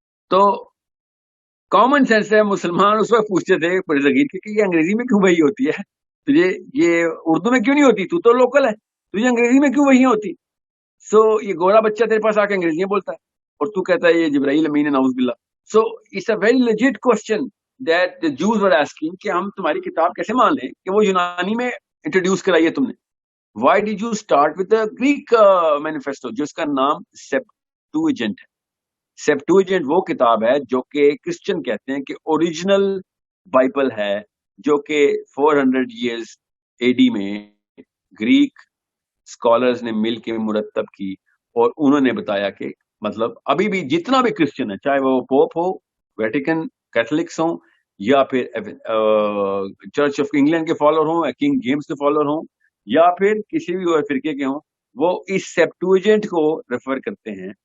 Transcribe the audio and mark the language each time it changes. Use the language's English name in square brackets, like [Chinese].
[Urdu] تو common sense ہے, مسلمان اس وقت پوچھتے تھے بڑے ذکیر کہ یہ انگریزی میں کیوں وہی ہوتی ہے, تجھے یہ اردو میں کیوں نہیں ہوتی, تو لوکل ہے, تجھے انگریزی میں کیوں وہی ہوتی. سو یہ گورا بچہ تیرے پاس آ کے انگریزی بولتا ہے اور تو کہتا ہے یہ جبرائیل امین ہے نعوذ باللہ. [English] so it's a very legit question that the Jews were asking [Urdu] کہ ہم تمہاری کتاب کیسے مان لیں کہ وہ یونانی میں انٹروڈیوس کرائی ہے تم نے. [English] Why did you start with the Greek manifesto [Urdu] جس کا نام [English] Septuagint ہے. [Urdu] Septuagint وہ کتاب ہے جو کہ کرسچن کہتے ہیں کہ اوریجنل بائبل ہے, جو کہ 400 years AD میں گریک اسکالرز نے مل کے مرتب کی, اور انہوں نے بتایا کہ مطلب ابھی بھی جتنا بھی کرسچن ہے, چاہے وہ پوپ ہو, ویٹیکن کیتھولکس ہوں, یا پھر چرچ آف انگلینڈ کے فالوور ہوں, کنگ جیمز کے فالوور ہوں, یا پھر کسی بھی اور فرقے کے ہوں, وہ اس سیپٹویجنٹ کو ریفر کرتے ہیں.